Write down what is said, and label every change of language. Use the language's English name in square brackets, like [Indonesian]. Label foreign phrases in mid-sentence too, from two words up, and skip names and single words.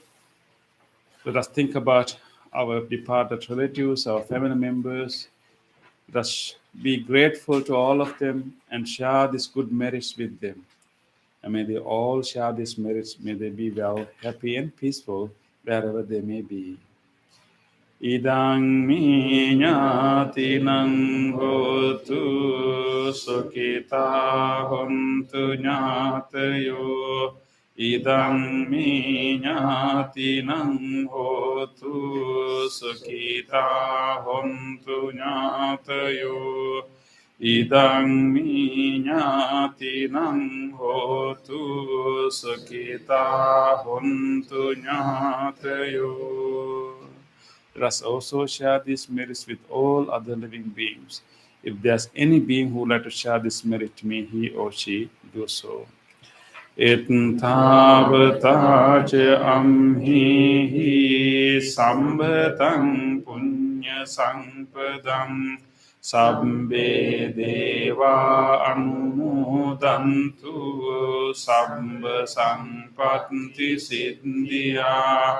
[English] Let us think about our departed relatives, our family members. Let us be grateful to all of them and share these good merits with them. And may they all share these merits. May they be well, happy, and peaceful wherever they may be. [Pali] Idang mi ñātinang hotu sukita hontu ñātayo. Idang mi ñātinang hotu sukita hontu ñātayo. Idang mi ñātinang hotu sukita hontu ñātayo. [English] Let us also share these merits with all other living beings. If there's any being who would like to share this merit, may he or she do so. [Pali] Etntavata ca amhihi sambhatam punya sampadam sabbe deva anumodantu sabba sampatti siddhya.